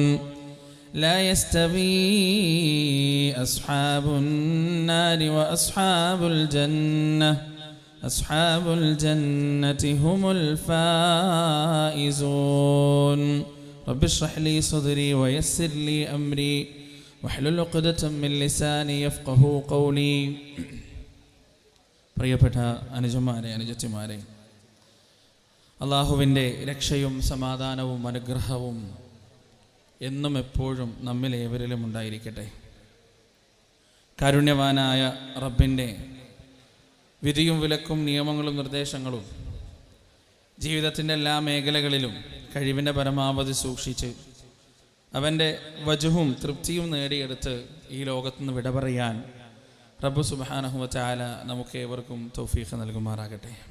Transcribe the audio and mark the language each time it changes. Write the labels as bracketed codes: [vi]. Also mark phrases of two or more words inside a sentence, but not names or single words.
[ar] لا يستوي أصحاب النار وأصحاب الجنة أصحاب الجنة هم الفائزون. رب اشرح لي صدري ويسر لي أمري واحلل عقدة من لساني يفقهوا قولي. [ml] പ്രിയപ്പെട്ട അനുജന്മാരെ അനുജത്തിമാരെ, അള്ളാഹുവിൻ്റെ രക്ഷയും സമാധാനവും അനുഗ്രഹവും എന്നും എപ്പോഴും നമ്മിലേവരിലും ഉണ്ടായിരിക്കട്ടെ. കാരുണ്യവാനായ റബ്ബിൻ്റെ വിധിയും വിലക്കും നിയമങ്ങളും നിർദ്ദേശങ്ങളും ജീവിതത്തിൻ്റെ എല്ലാ മേഖലകളിലും കഴിവിൻ്റെ പരമാവധി സൂക്ഷിച്ച് അവൻ്റെ വജുഹും തൃപ്തിയും നേടിയെടുത്ത് ഈ ലോകത്തുനിന്ന് വിട പറയാൻ റബ്ബ് [ar] سبحانه و تعالى [ml] നമുക്ക് ഏവർക്കും തൗഫീഖ് നൽകുമാറാകട്ടെ.